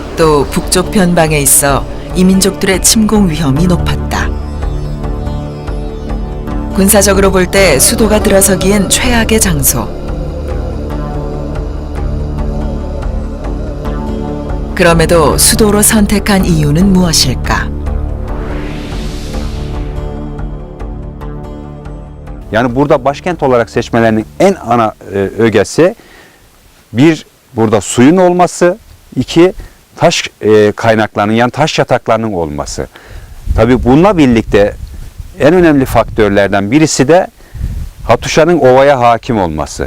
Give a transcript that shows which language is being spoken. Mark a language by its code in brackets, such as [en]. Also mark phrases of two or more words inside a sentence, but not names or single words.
[ko] 또 북쪽 변방에 있어 이민족들의 침공 위험이 높았다. 군사적으로 볼 때 수도가 들어서기엔 최악의 장소. 그럼에도 수도로 선택한 이유는 무엇일까? [tr] Yani burada başkent olarak seçmelerinin en ana ögesi bir burada suyun olması, iki taş kaynaklarının yani taş yataklarının olması. Tabii bununla birlikte en önemli faktörlerden birisi de Hatuşa'nın ovaya hakim olması.